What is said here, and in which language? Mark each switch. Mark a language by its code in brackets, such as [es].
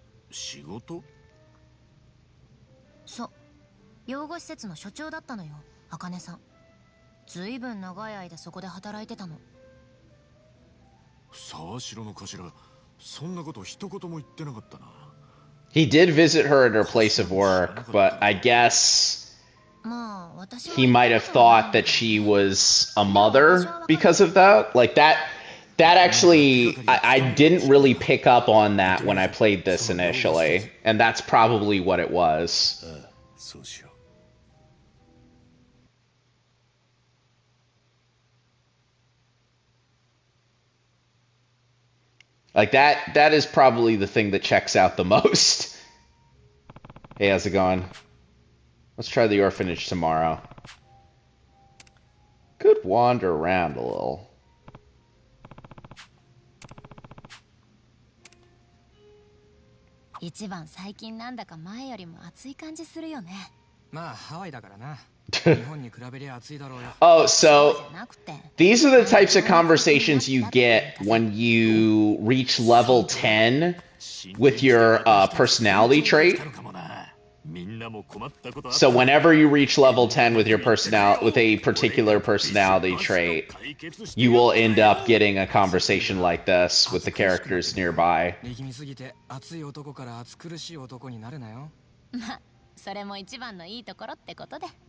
[ja] 仕事？そう。養護施設の所長だったのよ、茜さん。ずいぶん長い間そこで働いてたの。沢城の頭、そんなこと一言も言ってなかったな。 [en] He did visit her at her place of work, but I guess he might have thought that she was a mother because of that. Like that actually, I didn't really pick up on that when I played this initially, and that's probably what it was. Like that is probably the thing that checks out the most. Hey, how's it going? Let's try the orphanage tomorrow. Could wander around a little. [ja] 一番最近なんだか前よりも暑い感じするよね。まあハワイだからな。日本に比べりゃ暑いだろうよ。 [en] Oh, so these are the types of conversations you get when you reach level 10 with your personality trait. So whenever you reach level 10 with your with a particular personality trait, you will end up getting a conversation like this with the characters nearby. [ja] 力みすぎて熱い男から暑苦しい男になるなよ。まあ、それも一番のいいところってことで。